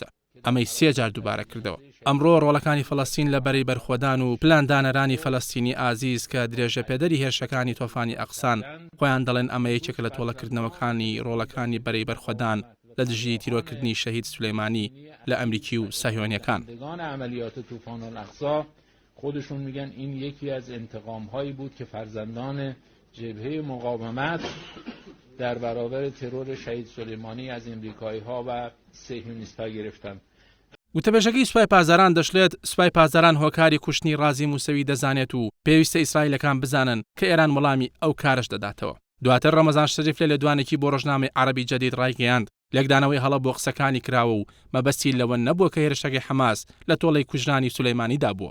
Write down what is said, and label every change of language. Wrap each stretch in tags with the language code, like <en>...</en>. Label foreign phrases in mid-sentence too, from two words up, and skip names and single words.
<ckb>ئەمەی 3 جار دووبارە کردەوە. ئەمڕۆ ڕۆڵەکانی فەڵەستین لە بەرەی بەرخۆدان و پلاندانەرانی فەڵەستینی ئازیز کە درێژە پێدەری هێرشەکانی تۆفانی ئەقسان خۆیان دەڵێن ئەمە یەکێک لە تۆڵەکردنەوەکانی ڕۆڵەکانی بەرەی بەرخۆدان لە دژی تیرۆکردنی شەهید سولەیمانی لە ئەمریکی و ساهیۆنیەکان.</ckb> <fa>خودشون میگن این یکی از انتقام هایی بود که فرزندان جبهه مقاومت در برابر ترور شهید سلیمانی از امریکایی ها و صهیونیست‌ها گرفتند.</fa> <ckb>وتەبێژەکەی سوپای پاسداران دەشڵێت سوپای پاسداران هۆکاری کوشتنی رازی موسەوی دەزانێت و پێویستە ئیسرائیلەکان بزانن کە ئێران وەڵامی ئەو کارش دەداتەوە. دواتر ڕەمەزان شەریف لە لێدوانێکی بۆ ڕۆژنامەی عەرەبی جەدید ڕایگەیاند لێکدانەوەی هەڵە بۆ قسەکانی کراوە و مەبەستی لەوە نەبووە کە هێرشەکەی حەماس لە تۆڵەی کوژرانی سولەیمانیدا بووە.</ckb>